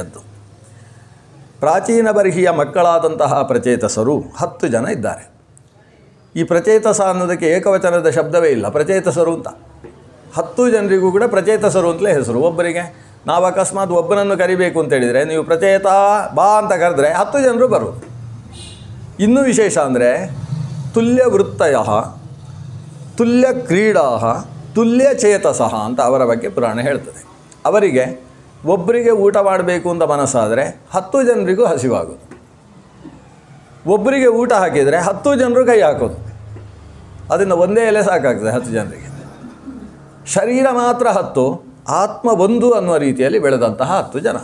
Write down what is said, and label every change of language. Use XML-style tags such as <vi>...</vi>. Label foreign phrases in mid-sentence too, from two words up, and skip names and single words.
<kn>ಅದು ಪ್ರಾಚೀನ ಬರ್ಹಿಯ ಮಕ್ಕಳಾದಂತಹ ಪ್ರಚೇತಸರು 10 ಜನ ಇದ್ದಾರೆ. ಈ ಪ್ರಚೇತಸ ಅನ್ನೋದಕ್ಕೆ ಏಕವಚನದ ಶಬ್ದವೇ ಇಲ್ಲ, ಪ್ರಚೇತಸರು ಅಂತ. 10 ಜನರಿಗೂ ಕೂಡ ಪ್ರಚೇತಸರು ಅಂತಲೇ ಹೆಸರು. ಒಬ್ಬರಿಗೆ ನಾವು ಅಕಸ್ಮಾತ್ ಒಬ್ಬನನ್ನು ಕರಿಬೇಕು ಅಂತೇಳಿದರೆ, ನೀವು ಪ್ರಚೇತ ಬಾ ಅಂತ ಕರೆದ್ರೆ 10 ಜನರು ಬರುವುದು. ಇನ್ನೂ ವಿಶೇಷ ಅಂದರೆ</kn> <sa>ತುಲ್ಯ ವೃತ್ತಯ, ತುಲ್ಯ ಕ್ರೀಡಾ, ತುಲ್ಯ ಚೇತಸಃ</sa> <kn>ಅಂತ ಅವರ ಬಗ್ಗೆ ಪುರಾಣ ಹೇಳ್ತದೆ. ಅವರಿಗೆ ಒಬ್ಬರಿಗೆ ಊಟ ಮಾಡಬೇಕು ಅಂತ ಮನಸ್ಸಾದರೆ 10 ಜನರಿಗೂ ಹಸಿವಾಗೋದು. ಒಬ್ಬರಿಗೆ ಊಟ ಹಾಕಿದರೆ 10 ಜನರು ಕೈ ಹಾಕೋದು. ಅದನ್ನು ಒಂದೇ ಎಲೆ ಸಾಕಾಗ್ತದೆ 10 ಜನರಿಗೆ. ಶರೀರ ಮಾತ್ರ 10, ಆತ್ಮ 1 ಅನ್ನುವ ರೀತಿಯಲ್ಲಿ ಬೆಳೆದಂತಹ 10 ಜನ.</kn>